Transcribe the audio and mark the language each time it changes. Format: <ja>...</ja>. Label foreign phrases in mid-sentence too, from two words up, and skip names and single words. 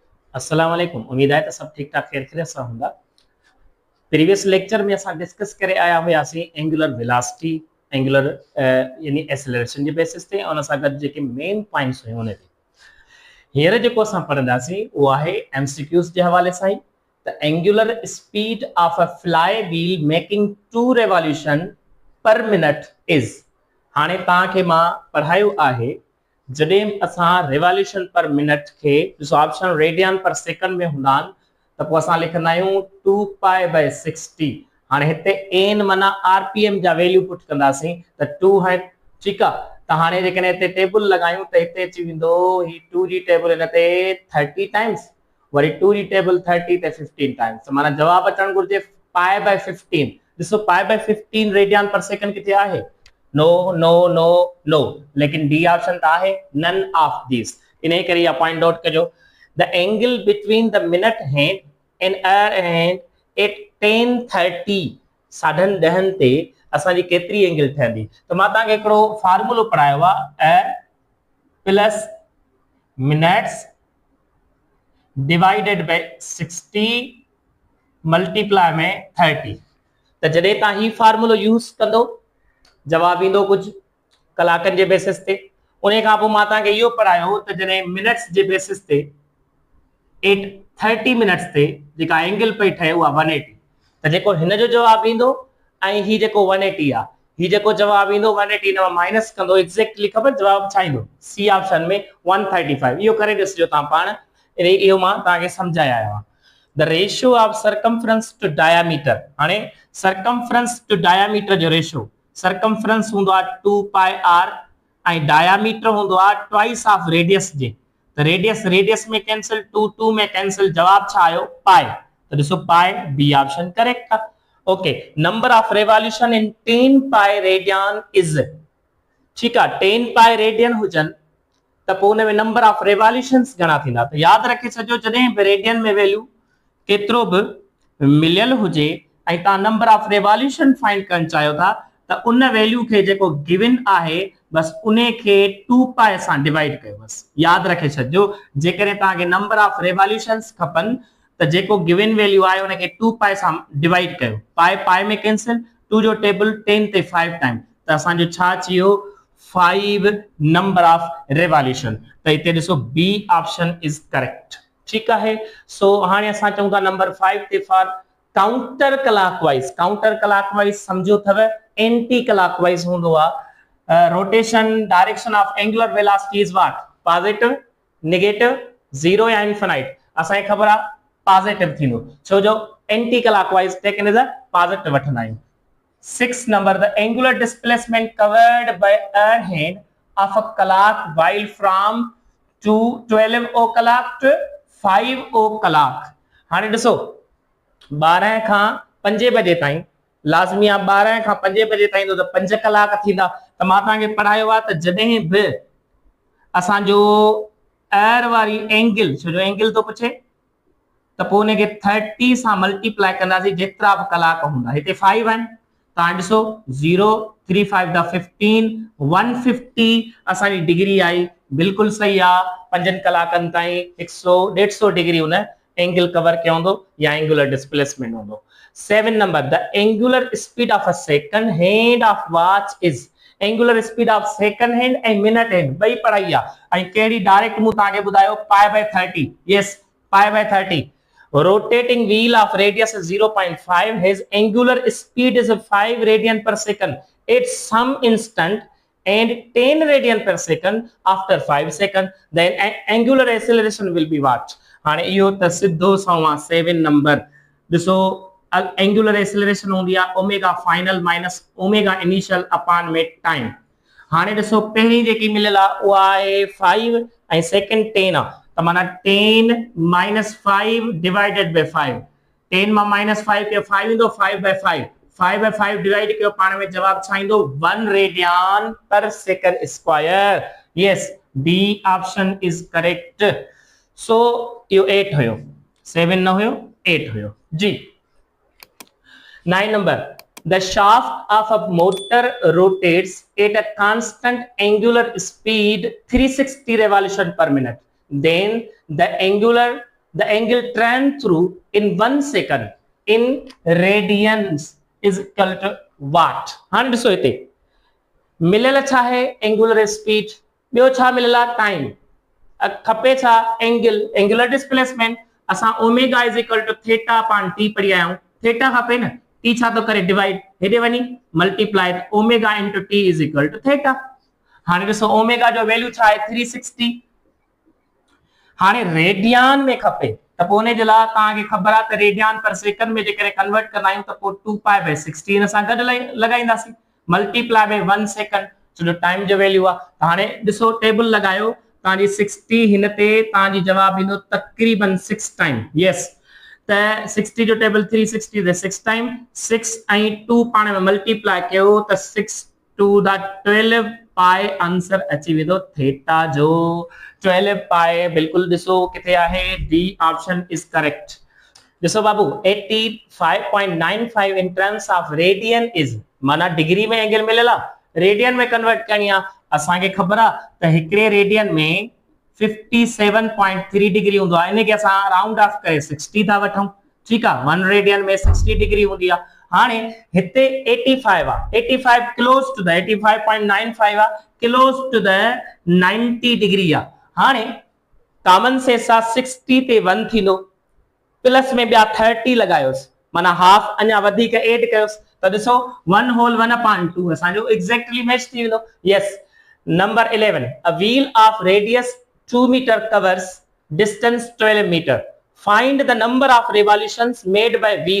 <ar>السلام عليكم.</ar> <sd>उम्मीद है तो सब ठीक ठाक खैर खैरियत सां हूंदा।</sd> <en>previous lecture</en> <sd>में असां डिस्कस करे आया हुआसीं</sd> <en>angular velocity,</en> <sd>एंगुलर यानी एक्सेलरेशन जे बेसिस ते, उन सां गॾु जेके</sd> <en>main points</en> <sd>हुयूं उन ते हींअर जेको असां पढ़ंदासीं उहो आहे एमसीक्यूज़ जे हवाले सां ई।</sd> <en>त angular speed of a fly wheel making 2 revolution per minute is.</en> <sd>हाणे तव्हांखे मां पढ़ायो आहे जॾहिं असां</sd> <en>revolution per minute</en> <sd>खे ॾिसो ऑप्शन</sd> <en>radian per second</en> <sd>में हूंदा आहिनि त पोइ असां लिखंदा आहियूं</sd> <en>2 pi by 60.</en> <sd>हाणे हिते एन माना आरपीएम जा</sd> <en>value put</en> <sd>कंदासीं त 2 है, ठीकु आहे। त हाणे जेकॾहिं हिते टेबल लॻायूं त हिते अची वेंदो ही 2 जी टेबल हिन ते 30 टाइम्स, वरी 2 जी टेबल 30 ते 15 टाइम्स, माना जवाब अचणु घुरिजे</sd> <en>pi by 15.</en> <sd>ॾिसो</sd> <en>pi by 15 radian per second</en> <sd>किथे आहे?</sd> <en>no no no no,</en> <sd>लेकिन</sd> <en>D option</en> <sd>त आहे</sd> <en>none of this.</en> <sd>इन करे इहा</sd> <en>point note</en> <sd>कजो।</sd> <en>the angle between the minute hand and hour hand at 10:30</en> <sd>साढनि ॾहनि ते असांजी केतिरी एंगल ठहंदी? त मां तव्हांखे हिकिड़ो फार्मूलो पढ़ायो आहे,</sd> <en>a plus minutes divided by 60 multiply में 30।</en> <sd>त जॾहिं तव्हां ही फार्मूलो यूज़ कंदो जवाब ईंदो कुझु कलाकनि जे बेसिस ते। उन खां पोइ मां तव्हांखे इहो पढ़ायो त जॾहिं मिनट्स जे बेसिस ते 30 मिनट्स ते जेका एंगल पई ठहे उहा 180, त जेको हिन जो जवाब ईंदो ऐं ही जेको 180 आहे, ही जेको जवाब ईंदो 180 न माइनस कंदो, एग्जैक्टली ख़बर जवाब छा ईंदो?</sd> <en>C option</en> <sd>में 135। इहो करे ॾिसजो तव्हां पाण, इहो मां तव्हांखे सम्झाए आयो आहियां।</sd> <en>the ratio of circumference to diameter.</en> <sd>हाणे</sd> <en>circumference to diameter</en> <sd>जो रेशियो, सर्कमफ्रेंस हूंदो आहे</sd> <en>2 pi r</en> <sd>ऐं डायमीटर हूंदो आहे</sd> <en>twice of radius</en> <sd>जे। त</sd> <en>radius radius</en> <sd>में कैंसिल, 2 2 में कैंसिल, जवाब छा आयो? पाई। त ॾिसो पाई</sd> <en>B option correct</en> <sd>आहे।</sd> <en>okay, number of revolution in 10 pi radian is,</en> <sd>ठीकु आहे।</sd> <en>10 pi radian</en> <sd>हुजनि त पोइ हुन में</sd> <en>number of revolutions</en> <sd>घणा थींदा? त यादि रखे छॾियो जॾहिं बि रेडियन में वैल्यू केतिरो बि मिलियल हुजे ऐं तव्हां</sd> <en>number of revolution find</en> <sd>करणु चाहियो था त उन वैल्यू खे जेको गिवन आहे बस उन खे 2 पाई सां डिवाइड कयो। बस यादि रखे छॾियो, जेकॾहिं तव्हांखे</sd> <en>number of revolutions</en> <sd>खपनि त जेको</sd> <en>given value</en> <sd>आहे उनखे 2 पाई सां डिवाइड कयो।</sd> <en>pi pi</en> <sd>में कैंसिल, 2 जो टेबल 10 ते 5 टाइम, त असांजो छा अची वियो? 5</sd> <en>number of revolution.</en> <sd>त हिते ॾिसो</sd> <en>B option is correct,</en> <sd>ठीकु आहे। सो हाणे असां चऊं था नंबर 5 ते</sd> <en>for counter clockwise. counter clockwise</en> <sd>समझो अथव</sd> <en>anti clockwise</en> <sd>हूंदो आहे।</sd> <en>rotation direction of angular velocity is what? positive, negative, zero या infinite?</en> <sd>असांखे ख़बर आहे पॉजिटिव थींदो, छो जो</sd> <en>anti clockwise taken is a positive</en> <sd>वठंदा आहियूं।</sd> <en>6 number, the angular displacement covered by a hand of a clock while from 12 o'clock to 5 o'clock.</en> <sd>हाणे ॾिसो 12 खां 5 बजे ताईं लाज़मी आहे, 12 खां 5 बजे ताईं त 5 कलाक थींदा। त मां तव्हांखे पढ़ायो आहे त जॾहिं बि असांजो एर वारी एंगल, छो जो एंगल थो पुछे, त पोइ उनखे 30 सां मल्टीप्लाई कंदासीं जेतिरा बि कलाक हूंदा। हिते 5 आहिनि, तव्हां ॾिसो 0 3 5 द 15 150 असांजी डिग्री आई, बिल्कुलु सही आहे। 5 कलाकनि ताईं 100 150 डिग्री हुन एंगल कवर कयो हूंदो या</sd> <en>angular displacement</en> <sd>हूंदो।</sd> <en>7 number, the angular speed of a second hand of watch is. angular speed of second hand</en> <sd>ऐं</sd> <en>minute hand</en> <sd>ॿई पढ़ाई आहे ऐं कहिड़ी डायरेक्ट मूं तव्हांखे ॿुधायो</sd> <en>pi by 30. yes, pi by 30. rotating wheel of radius is 0.5, his angular speed is 5 radian per second at some instant and 10 radian per second after 5 seconds, then angular acceleration will be what?</en> <sd>हाणे इहो त सिद्धो सवां 7 नंबर। ॾिसो</sd> <en>angular acceleration</en> <sd>हूंदी आहे</sd> <en>omega final minus omega initial upon</en> <sd>में टाइम। हाणे ॾिसो पहिरीं जेकी मिलियल आहे उहा आहे 5 ऐं सेकंड 10 आहे, त माना</sd> <en>10 minus 5 divided by 5.</en> <sd>10 मां माइनस 5 कयो 5 ईंदो, 5 बाय 5, 5 बाय 5 डिवाइड कयो पाण में जवाब छा ईंदो?</sd> <en>1 radian per second square. yes, B option is correct.</en> <sd>सो इहो 8 हुयो, 7 न हुयो, 8 हुयो जी। 9 नंबर,</sd> <en>the shaft of a motor rotates at a constant angular speed 360 revolution per minute, then the angular the angle tran through in 1 second in radians is equal to what.</en> <sd>हाणे ॾिसो हिते मिलियल छा है</sd> <en>angular speed,</en> <sd>ॿियो छा मिलियल आहे टाइम, खपे छा एंगल,</sd> <en>angular displacement</en> <sd>असां</sd> <en>omega is equal to theta upon t</en> <sd>पढ़ी आया हूं, थीटा खपे न, टी छा तो करे डिवाइड, हेॾे वञी</sd> <en>multiply omega into t is equal to theta.</en> <sd>हाणे ॾिसो ओमेगा जो वैल्यू छा आहे 360, हाणे रेडियन में खपे त पोइ उन जे लाइ तव्हांखे ख़बर आहे त</sd> <en>radian per second</en> <sd>में जेकॾहिं कन्वर्ट कंदा आहियूं त पोइ</sd> <en>2 pi by 16</en> <sd>हिन सां गॾु लॻाईंदासीं</sd> <en>multiply by 1 second</en> <sd>छो टाइम जो वैल्यू आहे। त हाणे ॾिसो टेबल लगायो, ताजी 60 हिन ते ताजी जवाब ईंदो तकरीबन 6 टाइम, यस त 60 जो टेबल 360 दे 6 टाइम 6 ऐं 2 पाण में मल्टीप्लाई कयो त</sd> <en>6 to the 12 pi answer</en> <sd>अची वेंदो थीटा जो 12 पाई। बिल्कुल ॾिसो किथे आहे,</sd> <en>D option is correct.</en> <sd>ॾिसो बाबू 85.95</sd> <en>in terms of radian is,</en> <sd>माना डिग्री में एंगल मिलियल आहे, रेडियन में कन्वर्ट करनी आहे। असांखे ख़बर आहे त हिकिड़े रेडियन में 57.3 डिग्री हूंदो आहे, इनखे असां</sd> <en>round off</en> <sd>करे 60 था वठूं, ठीकु आहे, 1 रेडियन में 60 डिग्री हूंदी आहे। हाणे हिते 85 आहे, 85</sd> <en>close to the 85.95</en> <sd>आहे,</sd> <en>close to the 90 degree</en> <sd>आहे। हाणे</sd> <en>common sense</en> <sd>सां 60 ते 1 थींदो, प्लस में ॿिया 30 लगायोसि, माना हाफ अञा वधीक ऐड कयोसि त ॾिसो</sd> <en>1 whole 1 upon 2</en> <sd>असांजो</sd> <en>exactly match</en> <sd>थी वेंदो।</sd> <en>yes number 11 a wheel of radius 2 meter covers distance 12 meter, find the number of revolutions made by wheel।</en>